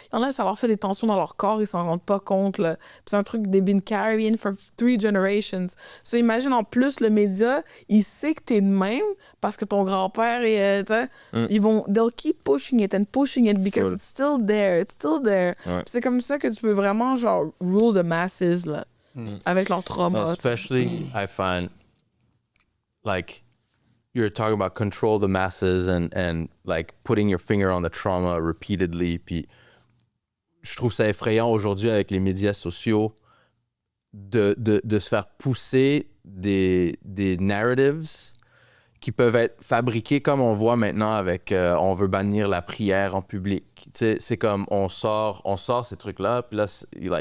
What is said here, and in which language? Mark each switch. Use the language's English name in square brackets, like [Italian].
[French] Il y en a, ça leur fait des tensions dans leur corps, ils s'en rendent pas compte, là. Puis c'est un truc [English] they've been carrying for 3 generations. So imagine, [French] en plus, le média, il sait que t'es de même parce que ton grand-père est, tu sais, [English] they'll keep pushing it and pushing it because Full. it's still there. [French] Ouais. Puis c'est comme ça que tu peux vraiment, genre, [English] rule the masses, [French] là, avec leur trauma. tu sais. [English] Especially, I find, like, you're talking about control the masses and like putting your finger on the trauma repeatedly. [French] Puis je trouve ça effrayant aujourd'hui avec les médias sociaux de se faire pousser des narratives qui peuvent être fabriqués comme on voit maintenant avec on veut bannir la prière en public. Tu sais, c'est comme on sort ces trucs-là, puis là, like,